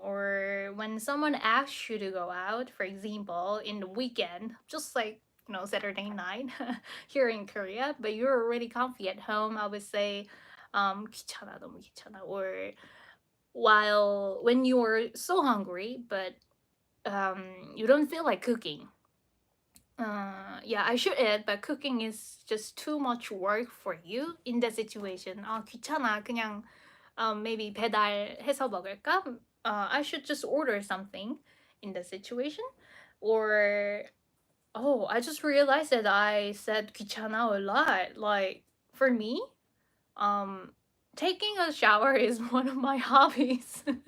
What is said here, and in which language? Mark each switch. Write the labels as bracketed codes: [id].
[en] Or when someone asks you to go out, for example, in the weekend, just like Saturday night here in Korea, but you're already comfy at home, I would say [ko] 귀찮아, 너무 귀찮아. [en] Or while when you're so hungry but you don't feel like cooking. Yeah, I should add, but cooking is just too much work for you in that situation. [ko] 귀찮아. 그냥 maybe 배달해서 먹을까? [en] I should just order something in that situation. Or I just realized that I said 귀찮아 a lot. Like for me, taking a shower is one of my hobbies.